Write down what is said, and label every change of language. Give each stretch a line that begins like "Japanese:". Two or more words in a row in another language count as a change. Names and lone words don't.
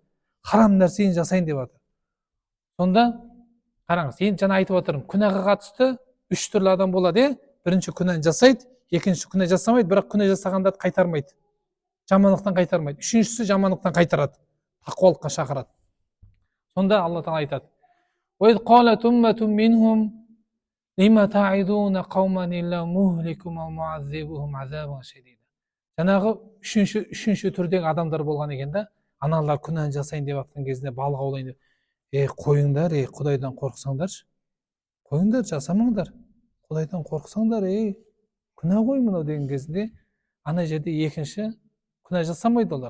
Kazakh: Харам нәрсені жасайын деп жатыр. Сонда қараңыз, енді жаңа айтып отырмын, күнәға қатысты үш түрлі адам болады. Бірінші күнәні жасайды, екінші күнә жасамайды, бірақ күнә жасағандарды қайтармайды. Жамандықтан қайтармайды. Үшіншісі жамандықтан қайтарады. Тақуалыққа шақырады. Сонда Алла Тағала айтады:
Arabic: وَإِذْ قَالَتْ أُمَّةٌ مِّنْهُمْ لِمَ تَعِظُونَ قَوْمًا إِلَّا مُهْلِكُهُمْ أَوْ مُعَذِّبُهُمْ عَذَابًا شَدِيدًا.
Kazakh: Жаңағы үшінші түрдегі адамдар болған екен да, аналар күнәні жасайын деп жатқан кезінде балық аулайын деп, қойыңдар, Құдайдан қорықсаңдаршы. Қойыңдар, жасамаңдар. Құдайдан қорықсаңдар, күнә ғой мынау деген кезінде, ана жерде екінші күнә жасамайды олар.